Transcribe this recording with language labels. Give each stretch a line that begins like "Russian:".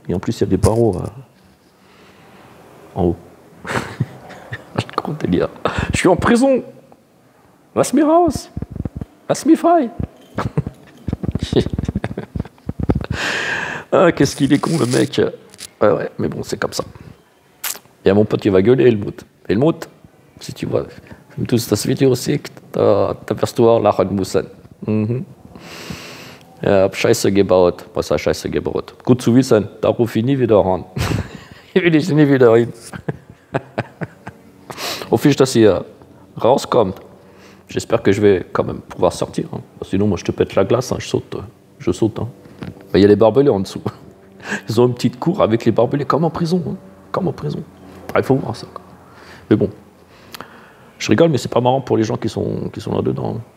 French: Et en plus, il y a des barreaux en haut. Gros délire. Je suis en prison.
German: Lass mich raus. Lass mich frei.
French: Ah, qu'est-ce qu'il est con, le mec. Ouais, mais bon, c'est comme ça. Il y a mon pote qui va gueuler, Helmut.
German: Helmut,
French: si tu vois,
German: wenn du das Video siehst, da wirst du auch lachen müssen. Mhm. Ja, hab Scheiße gebaut. Was heißt Scheiße gebaut? Gut zu wissen, da rufe ich nie wieder an. Hier will ich nie wieder hin. Hoffe ich, dass hier rauskommt.
French: J'espère que je vais quand même pouvoir sortir. Hein. Sinon, moi, je te pète la glace, hein. Je saute. Hein. Il y a les barbelés en dessous. Ils ont une petite cour avec les barbelés, comme en prison. Hein. Comme en prison. Ah, il faut voir ça. Mais bon, je rigole, mais c'est pas marrant pour les gens qui sont là-dedans.